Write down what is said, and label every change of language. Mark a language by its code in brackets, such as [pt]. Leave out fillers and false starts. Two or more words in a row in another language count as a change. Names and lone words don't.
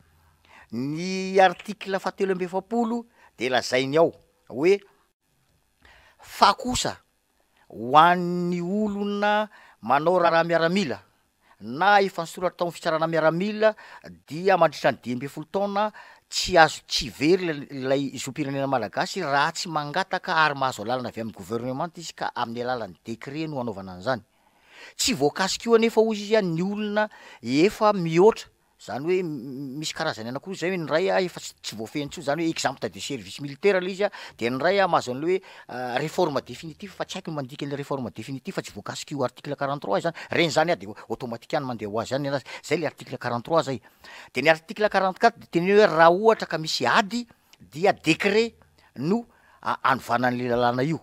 [mg] Ny article fahatelo amby efapolo de lazainy ao hoe fa kosa ho an'ny olona manao raha miaramila na efa nisoratra tao fitsarana miaramila dia mandritra ny 10 taona tsy azo tsy very lay zom-pirenena malagasy raha tsy mangataka ary mahazo alalana avy amin'ny gouvernement izy ka amin'ny alalan'ny décret no anaovana an'izany. Tsy voakasika io anefa ozy izy ny olona efa mihoatra zany hoe misy karazany anankiroa zay hoe ny ray efa tsy voafentsio zany hoe [fr] exemple de service militaire [mg] le izy de ny ray mahazo an'le hoe [fr] réforme définitive [mg] fa tsy haiko mandika le [fr] réforme définitive [mg] fa tsy voakasika io article 43 zany reny zany de automatique mandeha ho azy zany anazy zay le article 43 zay. De ny article 44 de teny hoe raha ohatra ka misy ady dia décret no anovanan'le lalàna io.